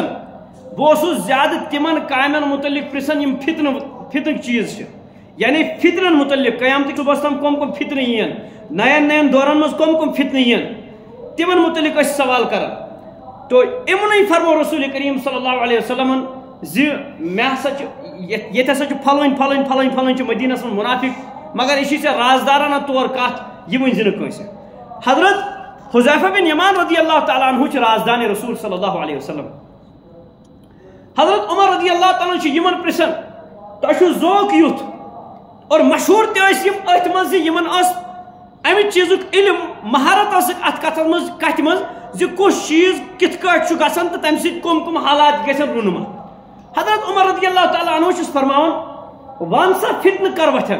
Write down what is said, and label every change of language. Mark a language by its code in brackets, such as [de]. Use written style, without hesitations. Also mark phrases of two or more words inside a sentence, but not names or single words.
[ks] بہٕ اوسُس زیادٕ تِمن کامٮ۪ن متعلق پرژھان یم فتنٕکۍ چیٖز چھِ یعنی فتنن متعلق قیامتٕکۍ صبحس تام کم فتنہٕ یِن نین دورن منٛز کم فتنہٕ یِن تِمن متعلق ٲسۍ سوال کران. تو یِمنٕے فرمو رسول کریم [ar] صلی اللہ علیہ وسلمن [ks] زِ مےٚ ہسا چھُ ییٚتہِ ہسا چھُ فلٲنۍ چھِ مدیٖنس منٛز منافق مگر یہِ چھِ ژےٚ رازدارانہ طور کتھ یہِ ؤنۍ زِ نہٕ کٲنٛسہِ. حضرت حذیفہ بن یمان [ar] رضی اللہ تعالیٰ عنہ [ks] چھِ رازدانِ رسول [ar] صلی اللہ علیہ وسلم. [ks] حضرت عمر [ar] رضی اللہ تعالیٰ [ks] چھِ یِمن پرژھان تۄہہِ چھُو ذوق یُتھ اور مشہوٗر تہِ ٲسۍ یِم أتھۍ منٛز زِ یِمن ٲس امہِ چیٖزُک علم مہارت ٲسٕکھ اتھ کتھِ منٛز زِ کُس چیٖز کِتھ کٲٹھۍ چھُ گژھان تہٕ تمہِ سۭتۍ کم حالات گژھن رونما. حضرت عمر [ar] رضی اللہ تعالیٰ عنہ [ks] چھُس فرماوان ون سا فتنہٕ کر وتھن.